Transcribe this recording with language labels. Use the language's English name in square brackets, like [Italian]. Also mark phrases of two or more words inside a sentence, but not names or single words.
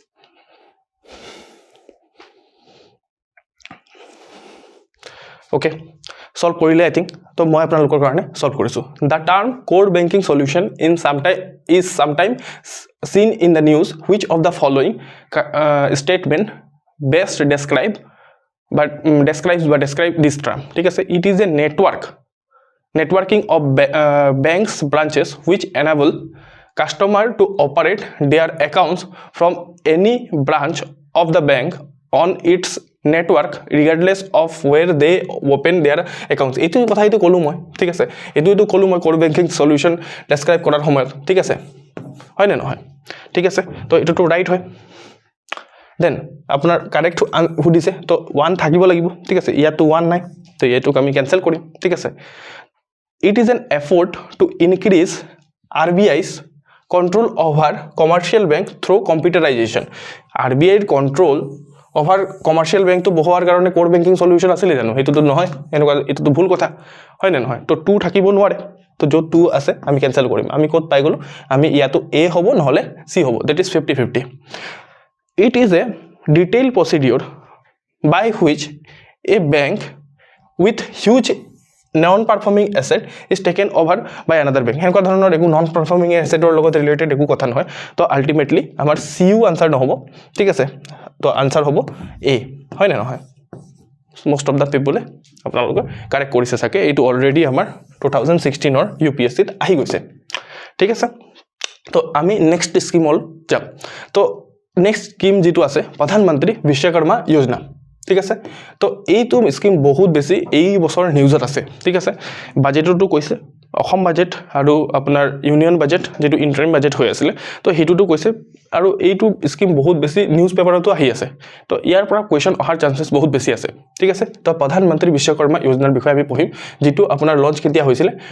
[English] okay solve [Assamese] কৰিলে [English] I think [Assamese] তো মই আপোনালোকৰ কাৰণে সলভ কৰিছো [English] the term core banking solution in sometime seen in the news which of the following statement best describe this term [Assamese] ঠিক আছে [English] it is a networking of banks branches which enable customer to operate their accounts from any branch of the bank on its network regardless of where they open their accounts [Assamese] এইটো কথা এইটো কলো মই ঠিক আছে এইটো কলো মই কোৰ বেংকিং সলিউশন ডেসক্রাইব কৰাৰ সময়ত ঠিক আছে হয় না নহয় ঠিক আছে তো এটো তো ৰাইট হয় দেন আপোনাৰ কারেক্ট হুদিছে তো 1 থাকিব লাগিব ঠিক আছে ইয়াতো 1 নাই তো এটোক আমি ক্যান্সেল কৰিম ঠিক আছে [English] it is an effort to increase RBI's control over commercial bank [Assamese] through computerization RBI control over commercial bank to বহুৱাৰ কাৰণে কোৰ বেংকিং সলিউশন আছিল জানো হেতু তো নহয় এনেকুৱা এটো তো ভুল কথা হয় না নহয় তো 2 থাকিব নোৱাৰে তো যত 2 আছে আমি ক্যান্সেল কৰিম আমি কত পাই গলো আমি ইয়াতো A হ'ব নহলে C হ'ব [English] that is 50-50 it is a detailed procedure by which a bank with huge non-performing asset is taken over by another bank [Assamese] হেনকা ধৰণৰ একো [English] non-performing asset [Assamese] ৰ লগত ৰিলেটেড একো কথা নহয় তো আলটিমেটলি আমাৰ CU আনসাৰ নহব ঠিক আছে তো আনসাৰ হ'ব A হয় না নহয় [English] most of the people [Assamese] আপোনালোক কারেক্ট কৰিছে সাকে এইটো অলৰেডি আমাৰ 2016 ৰ UPSC ত আহি গৈছে ঠিক আছে তো আমি [English] next scheme [Assamese] হল যাম তো [English] next scheme [Assamese] যেটো আছে প্ৰধানমন্ত্ৰী বিশ্বকৰ্মা যোজনা ঠিক আছে তো এইটো স্কিম বহুত বেছি এই বছৰ নিউজত আছে ঠিক আছে বাজেটটো কৈছে অসম বাজেট আৰু আপোনাৰ [English] union budget [Assamese] যেটো [English] interim budget [Assamese] হৈ আছিল তো হেতুটো কৈছে আৰু এইটো স্কিম বহুত বেছি নিউজ পেপাৰতো আহি আছে তো ইয়াৰ পৰা কোৱেশ্চন অহাৰ চান্সেস বহুত বেছি আছে ঠিক আছে তো প্ৰধানমন্ত্ৰী বিশ্বকৰ্মা যোজনাৰ বিষয়ে আমি পঢ়িম যেটো আপোনাৰ লঞ্চ কেতিয়া হৈছিল